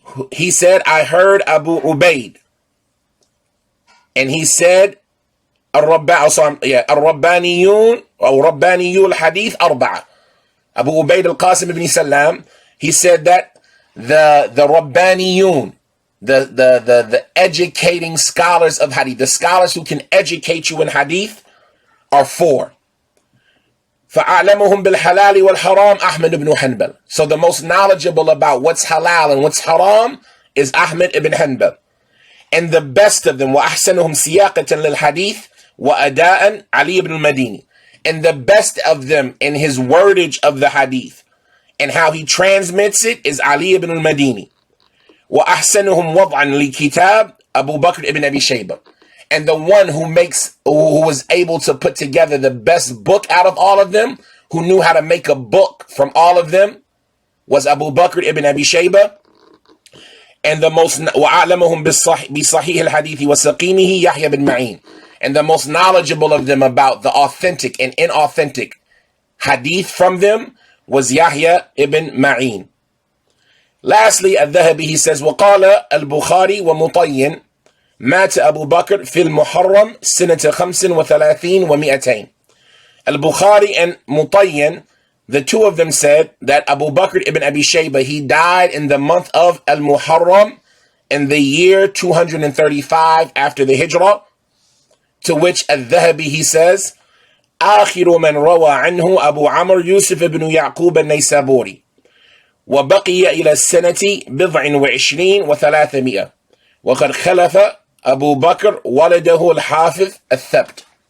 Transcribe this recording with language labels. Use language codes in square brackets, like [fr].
[en] He said, I heard Abu Ubaid, and he said, Al-Rabbaniyun, or Rabbaniyul Hadith Arba'a. Abu Ubaid al-Qasim ibn Salam, he said that the Rabbaniyun, the educating scholars of Hadith, the scholars who can educate you in Hadith, are 4. [ar] فَأَعْلَمُهُمْ بِالْحَلَالِ وَالْحَرَامِ أَحْمَدُ ibn Hanbal. [en] So the most knowledgeable about what's halal and what's haram is Ahmad ibn Hanbal. And the best of them, [ar] وَأَحْسَنُهُمْ سِيَاقَةً لِلْحَدِيثِ وَأَدَاءً عَلِيُّ ibn al-Madini. [en] And the best of them in his wordage of the hadith and how he transmits it is Ali ibn al-Madini. [ar] وَأَحْسَنُهُمْ وَضْعًا لِكِتَابِ Abu Bakr ibn Abi Shaybah. [en] And the one who was able to put together the best book out of all of them, who knew how to make a book from all of them, was Abu Bakr ibn Abi Shaybah. And the most [ar] وَأَعْلَمُهُمْ بِصَحِيحِ الْحَدِيثِ وَسَقِيمِهِ Yahya bin Ma'in. [en] And the most knowledgeable of them about the authentic and inauthentic hadith from them was Yahya ibn Ma'in. Lastly, Al-Dhahabi, he says, [ar] وَقَالَ الْبُخَارِي وَمُطَيِّن مات أبو بكر في المحرم سنة 35 و200. [en] Al-Bukhari and Mutayyin, the two of them said that Abu Bakr ibn Abi Shaybah, he died in the month of Al-Muharram in the year 235 after the Hijrah, to which Al-Dhahabi, he says, [ar] آخر من روى عنه أبو عمرو يوسف بن يعقوب النيسابوري وبقي إلى السنة 29 و300 وقد خلف Abu Bakr waladahu al-Hafiz al-Thabt.